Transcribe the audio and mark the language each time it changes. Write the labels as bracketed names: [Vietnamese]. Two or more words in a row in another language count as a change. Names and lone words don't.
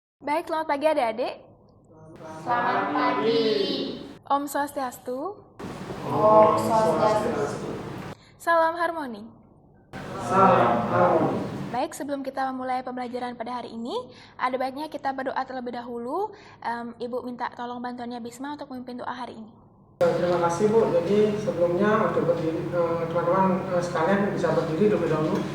[Indonesian] Baik, selamat pagi adik-adik. Selamat pagi. [Sanskrit] Om Swastiastu. Om Swastiastu. [Indonesian] Salam harmoni. Salam harmoni. Baik, sebelum kita memulai pembelajaran pada hari ini, ada baiknya kita berdoa terlebih dahulu. Ibu minta tolong bantuannya Bisma untuk memimpin doa hari ini. Terima kasih Bu. Jadi sebelumnya untuk berdiri, teman-teman sekalian bisa berdiri terlebih dahulu.